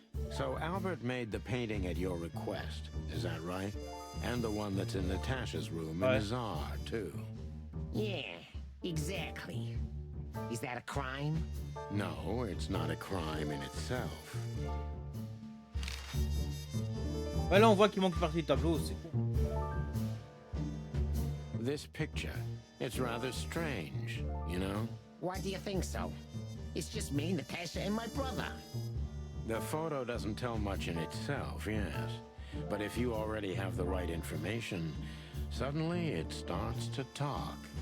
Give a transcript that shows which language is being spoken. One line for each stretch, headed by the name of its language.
English: So Albert made the painting at your request, is that right? And the one that's in Natasha's room in the Tsar, too. Yeah, exactly. Is that a crime? No, it's not a crime in itself.
French: Ouais, là, on voit qu'il manque une partie du tableau, c'est cool.
English: This picture, it's rather strange, you know? Why do you think so? It's just me, Natasha, and my brother. The photo doesn't tell much in itself, yes. But if you already have the right information, suddenly it starts to talk.